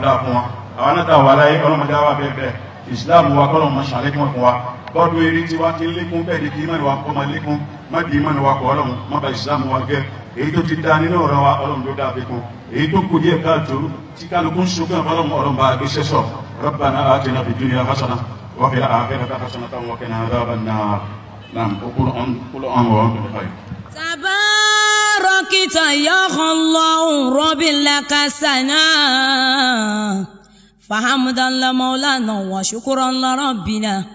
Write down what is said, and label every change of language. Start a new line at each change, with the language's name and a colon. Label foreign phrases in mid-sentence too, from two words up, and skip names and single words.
Yoruba: dá fún wọn àwọn náà táwọn aláyé ọlọ́run dá wà bẹ́ẹ̀ bẹ́ẹ̀ ìsìlámù wa kọ́lọ́run mọ̀ ṣàlékún fún wa bọ́ọ̀dù eré tí wá ti ń lékún bẹ́ẹ̀ ni kí ìmọ̀ wa kọ́ máa lékún má di ìmọ̀ wa kọ́ ọlọ́run má ba ìsìlámù wa jẹ́ èyí tó ti dá nínú ọ̀rọ̀ wa ọlọ́run ló dáa fi kún èyí tó kù díẹ̀ káàtó tí kálukú ń sunkún ọlọ́run bá gbé sẹ́sọ̀
Arabic: ربنا آتنا في الدنيا حسنة وفي الآخرة حسنة وقنا عذاب النار نعم قل وأنتم بخير تباركت يا الله رب لك سنا فحمدا لمولانا وشكرا لربنا